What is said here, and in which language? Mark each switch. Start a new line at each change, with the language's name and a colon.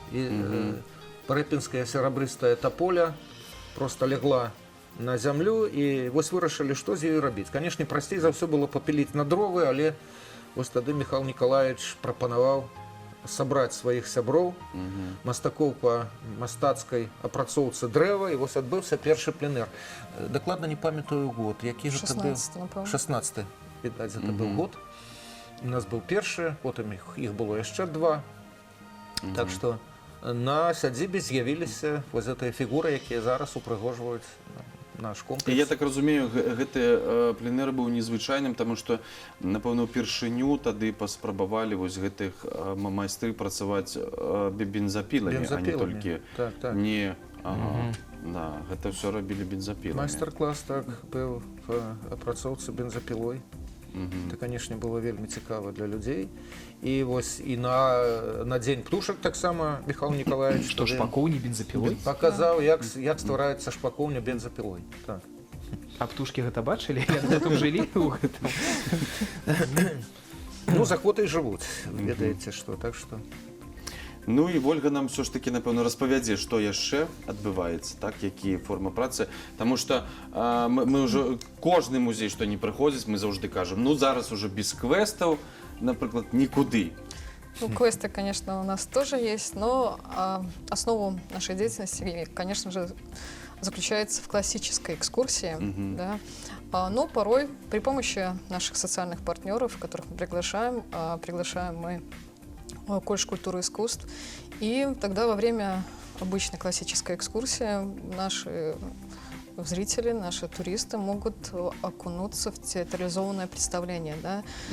Belarusian: І Прыпінская серабрыстая таполя просто легла на зямлю, і вось вырашылі, што з ёю рабіць. Канешне, прасцей за ўсё было папіліць на дровы, але вось тады Міхал Нікалаевич прапанаваў сабраць сваіх сяброў, мастакоў па мастацкай апрацоўцы дрэва, і вось адбыўся першы пленэр. Дакладна не памятаю год, які ж это быў? 16, напэўна. 16, відаць, это быў год. У нас быў першы, потым іх было яшчэ два. Так што на сядзібе з'явіліся вось гэтыя фігуры, якія зараз упрыгожваюць наш комплекс. Я так разумею, гэты пленэр быў незвычайным, таму што, напэўна, упершыню тады паспрабавалі вось гэтых майстры працаваць бензапіламі, а не толькі Так. не... Да, гэта ўсё рабілі бензапіламі. Майстар-клас так быў па апрацоўцы бензапілой. Это, канешне, было вельмі цікава для людзей. І вось і на дзень птушак таксама Міхал Нікалаевич Што шпакоўні бензапілой? паказаў, як ствараецца шпакоўня бензапілой. Так. А птушкі гэта бачылі? Як там жылі ў гэтым? Ну, за охотай жывуць, ведаеце што, так што... Ну і Вольга нам все ж таки, напэўна, распавядзе, што яшчэ адбываецца, так, якія формы працы. Таму што мы ўжо, кожны музей, што не прыходзіць, мы заўжды кажам, ну зараз уже без квестаў, напрыклад, нікуды.
Russian: Ну, квесты, конечно, у нас тоже есть, но основу нашей деятельности, конечно же, заключается в классической экскурсии. Да? Но порой при помощи наших социальных партнеров, которых мы приглашаем мы колледж культуры и искусств, и тогда во время обычной классической экскурсии наши зрители, наши туристы могут окунуться в театрализованное представление. Да?